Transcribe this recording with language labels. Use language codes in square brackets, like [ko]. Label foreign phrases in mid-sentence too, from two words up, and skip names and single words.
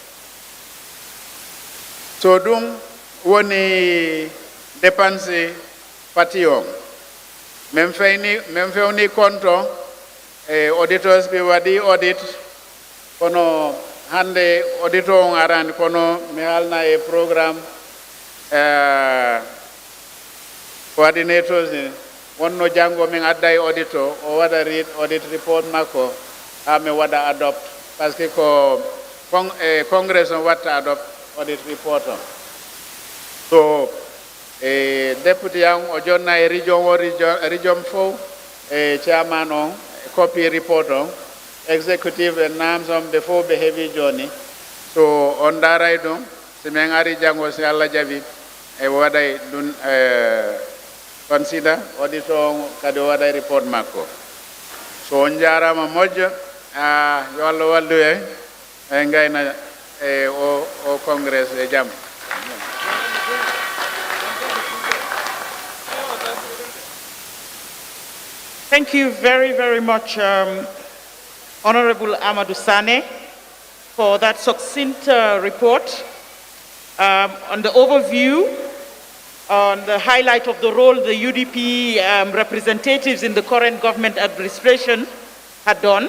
[ff] so ɗum woni dépense pati on min fewni compte e auditors ɓe waɗi audit kono hande audit on arani kono mi halna e programme coordinators ni wonno janngo min adda e audit o waɗa [en] read audit report [ff] makko ha mi waɗa adopt [fr] par ce que [ff] ko congress on watta [en] adopt audit report [ff] on so deputy an o jonna e region fof e chairman on [en] copy report [ff] on [en] executive and names [ff] on ɓe fof ɓe heeɓi joni so on daray ɗum si min ari janngo si Allah jaɓi e waɗay ɗum [en] consider audit [ff] on kadi o waɗay report makko so on jarama moƴƴo yo Allah wallu e gayna e o congress e jaam. [en] Thank you very, very much, Honorable Amadou Sane, for that succinct report on the overview, on the highlight of the role the UDP representatives in the current government administration had done.